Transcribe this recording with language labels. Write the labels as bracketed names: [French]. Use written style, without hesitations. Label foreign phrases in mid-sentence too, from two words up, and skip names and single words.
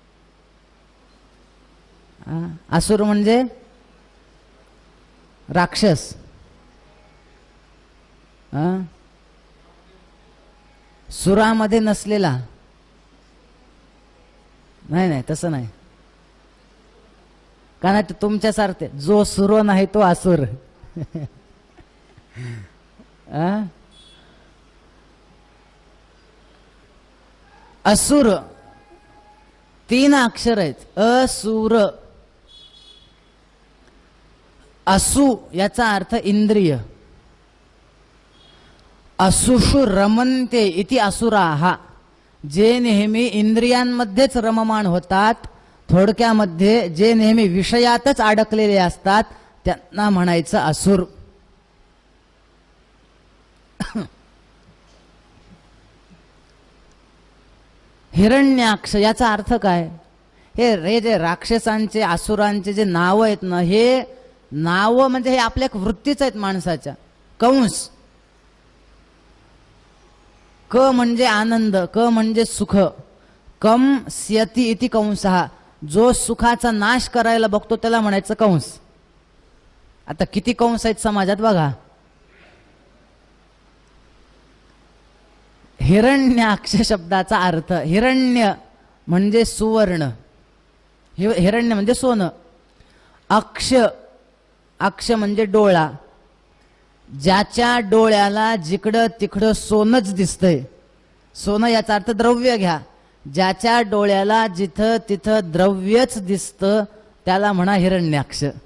[Marathi] असुर म्हणजे राक्षस। सुरामध्ये नसलेला नाही, नाही तसं नाही। कारण तुमच्यासारखे जो सुर नाही तो असुर। असुर 3 अक्षर आहेत। असुर। असु याचा अर्थ इंद्रिय। [Sanskrit] असुषु रमन्ते इति असुराः, [Marathi] जे नेहमी इंद्रियांमध्येच रममाण होतात, थोडक्यामध्ये जे नेहमी विषयातच अडकलेले असतात, त्यांना म्हणायचं असुर। हिरण्याक्ष याचा अर्थ काय? हे जे राक्षसांचे असुरांचे जे नावं आहेत ना, हे नावं म्हणजे हे आपल्या एक वृत्तीच आहेत माणसाच्या. कंस, क म्हणजे आनंद, क म्हणजे सुख, [Sanskrit] कम स्यती इति कंसहा, [Marathi] जो सुखाचा नाश करायला बघतो त्याला म्हणायचं कंस. आता किती कंस आहेत समाजात बघा. हिरण्याक्ष शब्दाचा अर्थ, हिरण्य म्हणजे सुवर्ण, हिरण्य म्हणजे सोनं, अक्ष, अक्ष म्हणजे डोळा, ज्याच्या डोळ्याला जिकडं तिकडं सोनच दिसतंय, सोनं याचा अर्थ द्रव्य घ्या, ज्याच्या डोळ्याला जिथं तिथं द्रव्यच दिसतं त्याला म्हणा हिरण्याक्ष.